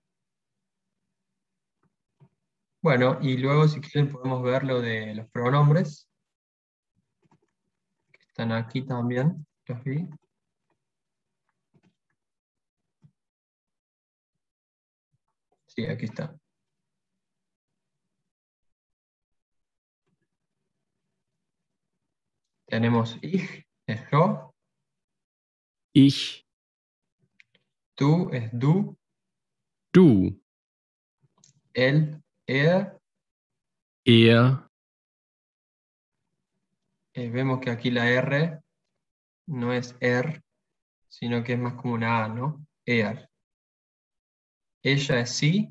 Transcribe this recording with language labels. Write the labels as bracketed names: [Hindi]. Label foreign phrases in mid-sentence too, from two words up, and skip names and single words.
[Spanish] Bueno, y luego si quieren podemos ver lo de los pronombres, que están aquí también, los vi. Sí, aquí está. Tenemos ich, es yo, Ich, tú es du, du, él, er. er, Vemos que aquí la R no es sino que es más como una A, ¿no? Er. Ella es sí,